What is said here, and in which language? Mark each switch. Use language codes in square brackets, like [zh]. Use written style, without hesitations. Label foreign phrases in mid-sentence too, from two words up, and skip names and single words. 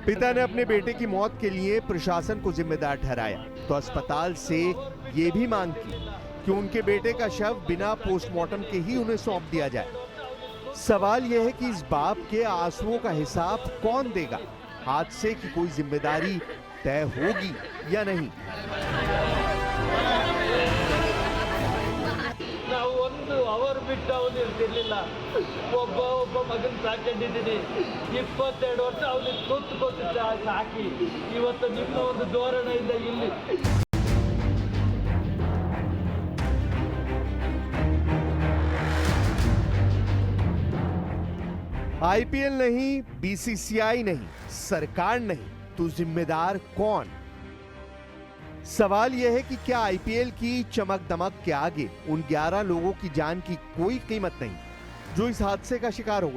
[hi] पिता ने अपने बेटे की मौत के लिए प्रशासन को जिम्मेदार ठहराया तो अस्पताल से ये भी मांग की कि उनके बेटे का शव बिना पोस्टमार्टम के ही उन्हें सौंप दिया जाए। सवाल यह है कि इस बाप के आंसुओं का हिसाब कौन देगा? हादसे की कोई जिम्मेदारी तय होगी या नहीं? [kn] ಅವರು ಬಿಟ್ಟು ಅವನು ಇರ್ತಿರ್ಲಿಲ್ಲ. ಒಬ್ಬ ಮಗನ ಸಾಕೊಂಡಿದ್ದೀನಿ. 22 ವರ್ಷ ಅವನಿಗೆ ಕೊತ್ತು ಸಾಕಿ ಇವತ್ತು ನಿಮ್ಮ ಒಂದು ಧೋರಣೆಯಿಂದ ಇಲ್ಲಿ [hi] आईपीएल नहीं, बीसीसीआई नहीं, सरकार नहीं, तो जिम्मेदार कौन? सवाल यह है कि क्या आईपीएल की चमक दमक के आगे उन 11 लोगों की जान की कोई कीमत नहीं जो इस हादसे का शिकार हो गए?